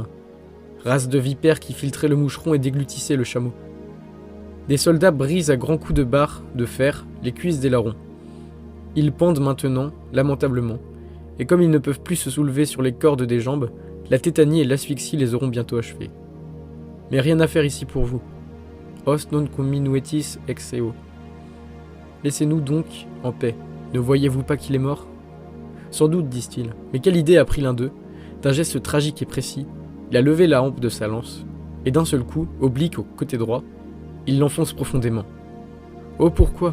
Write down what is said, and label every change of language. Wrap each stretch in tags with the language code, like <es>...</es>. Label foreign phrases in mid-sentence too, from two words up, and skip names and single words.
<fr>Race de vipères qui filtraient le moucheron et déglutissaient le chameau. Des soldats brisent à grands coups de barre de fer les cuisses des larrons. Ils pendent maintenant, lamentablement, et comme ils ne peuvent plus se soulever sur les cordes des jambes, la tétanie et l'asphyxie les auront bientôt achevés. Mais rien à faire ici pour vous.</fr> <la>Os non comminuetis ex eo.</la> <fr>Laissez-nous donc en paix. Ne voyez-vous pas qu'il est mort ? Sans doute, disent-ils. Mais quelle idée a pris l'un d'eux ? D'un geste tragique et précis, il a levé la hampe de sa lance, et d'un seul coup, oblique au côté droit, il l'enfonce profondément. Oh, pourquoi ?</fr>